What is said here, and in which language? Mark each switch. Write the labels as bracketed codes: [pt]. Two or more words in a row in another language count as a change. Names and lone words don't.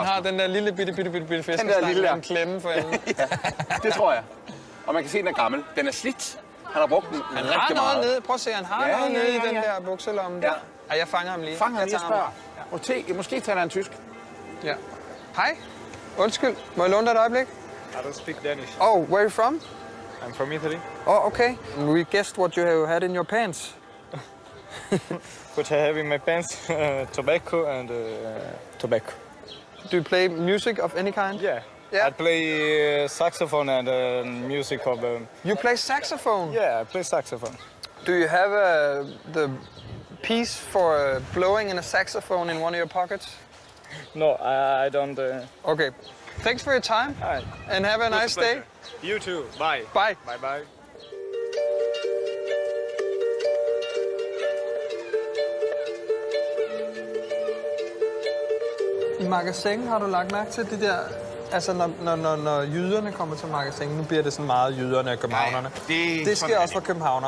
[da] Han har den der lille bitte fiskestang med en klemme for enden. Ja, det tror jeg. Og man kan se, at den er gammel. Den er slidt. Han har brugt den Han rigtig har meget. noget nede. Prøv at se, han har noget nede i den der bukselomme der. Ej, jeg fanger ham lige. Fang ham lige og tager spørg. Måske taler han tysk. Ja. Hej. Undskyld. Må jeg låne dig et øjeblik? [en] I don't speak Danish. Oh, where are you from? I'm from Italy. Oh, okay. We guessed what you have had in your pants. What I have in my pants, tobacco and tobacco. Do you play music of any kind? Yeah. Yeah. I play saxophone and music of... You play saxophone? yeah, I play saxophone. Do you have the piece for blowing in a saxophone in one of your pockets? No, I don't... Okay. Thanks for your time. Hi. And have a nice day. You too. Bye. Bye. Bye bye. [da] I magasin har du lagt mærke til det der, altså når jyderne kommer til magasin, nu bliver det sådan meget jyderne og københavnerne. Det sker også for københavnere.